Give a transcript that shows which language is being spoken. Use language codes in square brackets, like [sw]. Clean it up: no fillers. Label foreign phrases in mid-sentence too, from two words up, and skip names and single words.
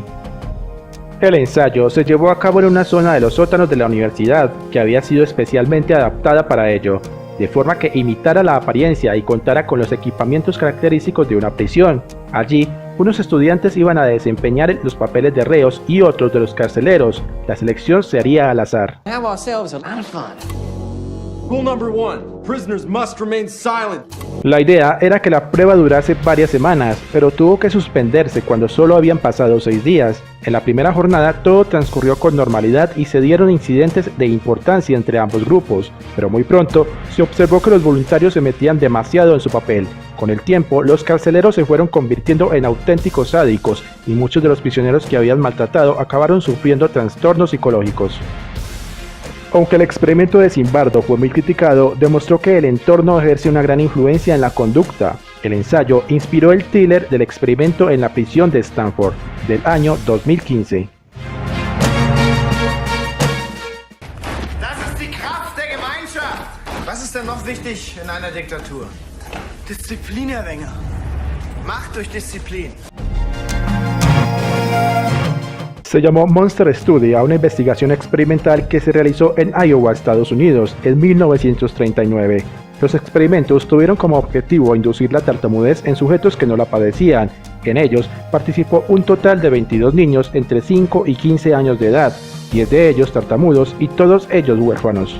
[es] El ensayo se llevó a cabo en una zona de los sótanos de la universidad que había sido especialmente adaptada para ello, de forma que imitara la apariencia y contara con los equipamientos característicos de una prisión. Allí, unos estudiantes iban a desempeñar los papeles de reos y otros de los carceleros. La selección se haría al azar. [en] Rule number 1. Prisoners must remain silent. [es] La idea era que la prueba durase varias semanas, pero tuvo que suspenderse cuando solo habían pasado 6 días. En la primera jornada todo transcurrió con normalidad y se dieron incidentes de importancia entre ambos grupos, pero muy pronto se observó que los voluntarios se metían demasiado en su papel. Con el tiempo, los carceleros se fueron convirtiendo en auténticos sádicos y muchos de los prisioneros que habían maltratado acabaron sufriendo trastornos psicológicos. Aunque el experimento de Zimbardo fue muy criticado, demostró que el entorno ejerce una gran influencia en la conducta. El ensayo inspiró el thriller del experimento en la prisión de Stanford, del año 2015. [de] Das ist die Kraft der Gemeinschaft. Was ist denn noch wichtig in einer Diktatur? Disziplin, Herr Wenger. Macht durch Disziplin. [es] Se llamó Monster Study a una investigación experimental que se realizó en Iowa, Estados Unidos, en 1939. Los experimentos tuvieron como objetivo inducir la tartamudez en sujetos que no la padecían. En ellos participó un total de 22 niños entre 5 y 15 años de edad, 10 de ellos tartamudos y todos ellos huérfanos.